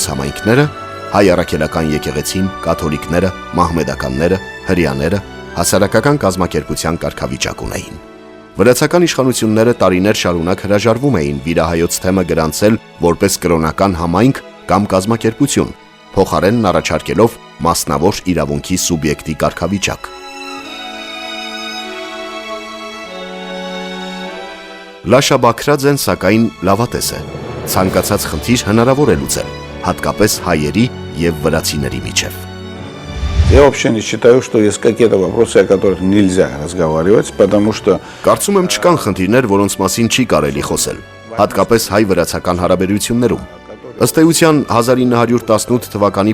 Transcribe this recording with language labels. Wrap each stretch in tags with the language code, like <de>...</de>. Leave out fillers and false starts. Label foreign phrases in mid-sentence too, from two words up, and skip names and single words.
<hy>համայնքները, հայ առաքելական եկեղեցին, կաթոլիկները, մահմեդականները, հրեաները հասարակական կազմակերպության կարգավիճակ ունեին։ Վրացական իշխանությունները տարիներ շարունակ հրաժարվում էին վիրահայոց թեմը գրանցել որպես կրոնական համայնք կամ կազմակերպություն, փոխարենն առաջարկելով մասնավոր իրավունքի սուբյեկտի կարգավիճակ։ Լաշա Բաքրաձեն սակայն լավատես է, ցանկացած խնդիր հնարավոր է լուծել, հատկապես հայերի եւ վրացիների միջև։</hy> <ru>Я вообще не считаю, что есть какие-то вопросы, о которых нельзя разговаривать, потому что</ru> <hy>Կարծում եմ չկան խնդիրներ, որոնց մասին չի կարելի խոսել, հատկապես հայ-վրացական հարաբերություններում։ Ըստ էության 1918 թվականի</hy>